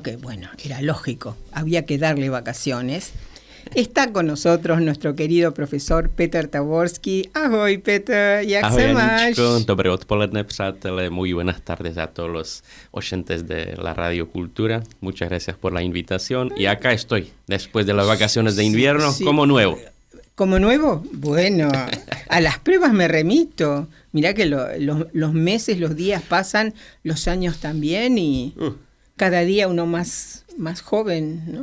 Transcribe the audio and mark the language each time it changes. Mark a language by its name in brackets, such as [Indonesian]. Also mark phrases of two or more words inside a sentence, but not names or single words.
[Spanish] Que bueno, era lógico, había que darle vacaciones. Está con nosotros nuestro querido profesor Petr Táborský. [Czech] Ahoj, Petr, jak Ahoj, se máš? Aničko, dobré odpoledne, přátelé, [Spanish] muy buenas tardes a todos los oyentes de la Radio Cultura. Muchas gracias por la invitación. Y acá estoy, después de las vacaciones de invierno, sí. Como nuevo. ¿Como nuevo? Bueno, a las pruebas me remito. Mirá que los meses, los días pasan, los años también y cada día uno más joven, ¿no?